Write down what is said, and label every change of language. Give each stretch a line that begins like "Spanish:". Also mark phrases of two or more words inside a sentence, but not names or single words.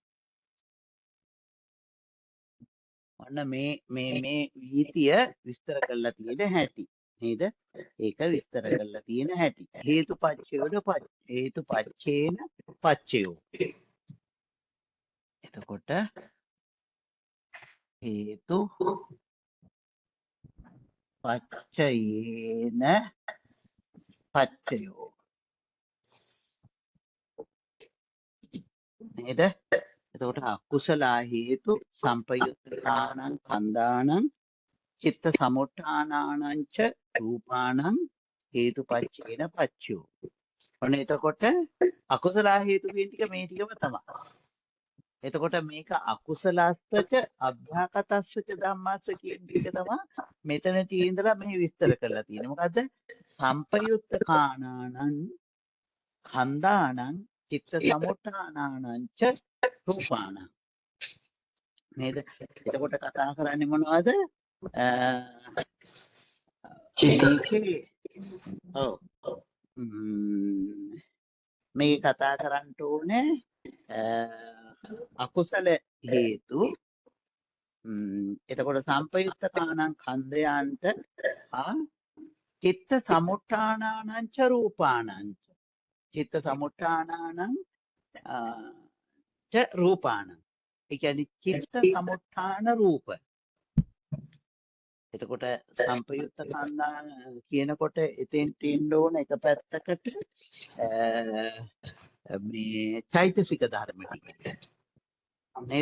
Sinhala: ඔන්න මේ වීතිය විස්තර කරලා තියෙන හැටි නේද ඒක විස්තර කරලා තියෙන හැටි
Pali: හේතුපච්චේන පච්චයෝ
Sinhala: එතකොට හේතු
Pali: පච්චයේන පච්චයෝ
Sinhala: නේද එතකොට
Pali: අකුසලා හේතු සම්පයුත්තකාණං කන්දානං චිත්ත සමුත්ථානානං ච රූපානං හේතුපච්චේන පච්චයෝ
Sinhala: ඔන්න එතකොට අකුසලා හේතු කියන ටික මේ ටිකම තමයි එතකොට මේක
Pali: අකුසලස්සච අභ්‍යාකතස්සච ධම්මස්ස
Sinhala: කියන ටික තමයි මෙතන තියෙනවා මේ විස්තර කරලා තියෙන්නේ මොකද්ද
Pali: සම්පයුත්තකාණං කන්දානං චිත්ත සමුත්ථානානං ච රූපානං
Sinhala: නේද එතකොට කතා කරන්නේ මොනවද මේකේ ඔව් මේ කතා කරන්න ඕනේ අකුසල හේතු එතකොට සම්පයුත්තකාණං ඛණ්ඩයන්ට
Pali: චිත්ත සමුත්ථානානං ච රූපානං චිත්ත සමුත්ථානානං ච රූපානං
Sinhala: ඒ කියන්නේ චිත්ත සමුත්ථාන රූප එතකොට සම්පයුත්ත කන්දාන කියනකොට එතෙන් තියෙන්න ඕන එක පැත්තකට මේ චෛතසික ධර්ම ටික නේද?